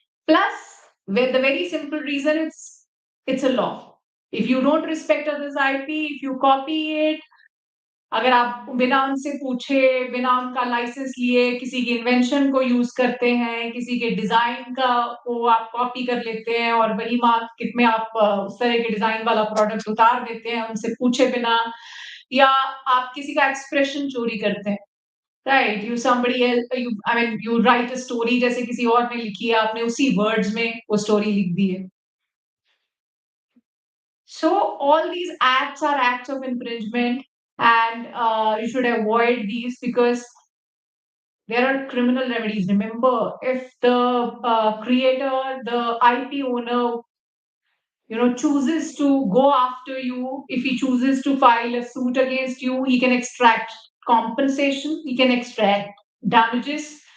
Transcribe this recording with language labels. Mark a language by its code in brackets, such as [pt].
[en] Plus, with the very simple reason it's a law. If you don't respect others' IP, if you copy it, [hi] अगर आप बिना उनसे पूछे, बिना उनका लाइसेंस लिए किसी की इन्वेंशन को यूज करते हैं, किसी के डिजाइन का वो आप कॉपी कर लेते हैं और वही मार्केट में आप उस तरह के डिजाइन वाला प्रोडक्ट उतार देते हैं उनसे पूछे बिना, या आप किसी का एक्सप्रेशन चोरी करते हैं, right? [en] you somebody else, you I mean you write a story [hi] जैसे किसी और ने लिखी है, आपने उसी वर्ड्स में वो स्टोरी लिख दी है. [en] So all these acts are acts of infringement, and you should avoid these because there are criminal remedies. Remember, if the creator, the IP owner, chooses to go after you, if he chooses to file a suit against you, he can extract compensation, he can extract damages.